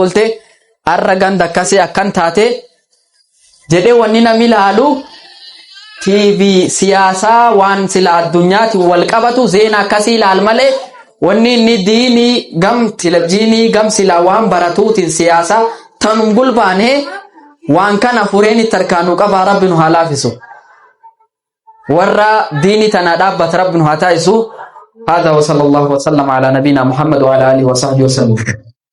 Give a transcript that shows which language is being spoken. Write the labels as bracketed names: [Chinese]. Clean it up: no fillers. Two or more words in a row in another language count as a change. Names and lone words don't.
[Oromo] oolte arra ganda akkasii akkan taate jedhee wanni namni laalu TV siyaasaa waan sila addunyaati wal qabatu zeena akkasii laal malee wanni inni diinii gam televiziinii gam sila waan baratuutiin siyaasaa tanum gulbaanee waan kana fureen tarkaanuu qaba rabbi nu haa laafisu warra diinii tana dhaabbat rabbi nu haa taasisu [Arabic] هذا وصلى الله وسلم على نبينا محمد وعلى آله وصحبه وسلم